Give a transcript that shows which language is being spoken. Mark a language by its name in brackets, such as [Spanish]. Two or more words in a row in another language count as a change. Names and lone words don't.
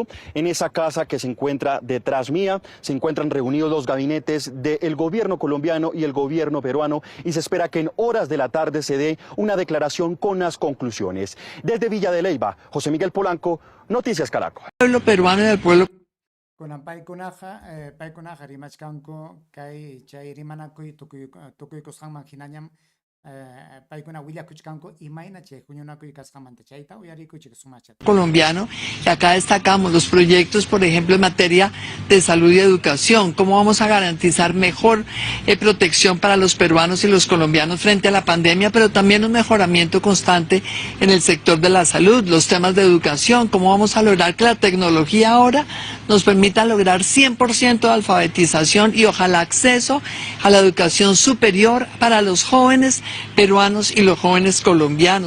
[Spanish] En esa casa que se encuentra detrás mía se encuentran reunidos los gabinetes del gobierno colombiano y el gobierno peruano y se espera que en horas de la tarde se dé una declaración con las conclusiones. Desde Villa de Leyva, José Miguel Polanco, Noticias Caracol. El pueblo peruano y el pueblo [Quechua] Kunan paykunaqa rimachkanku kay chay rimanakuy tukuy kusqanman hinañam paykuna willakuchkanku imayna chay huñunakuy kasqamanta chayta uyarikuchik sumachata. [Spanish] colombiano, y acá destacamos los proyectos, por ejemplo, en materia de salud y educación, cómo vamos a garantizar mejor protección para los peruanos y los colombianos frente a la pandemia, pero también un mejoramiento constante en el sector de la salud, los temas de educación, cómo vamos a lograr que la tecnología ahora nos permita lograr 100% de alfabetización y ojalá acceso a la educación superior para los jóvenes peruanos y los jóvenes colombianos.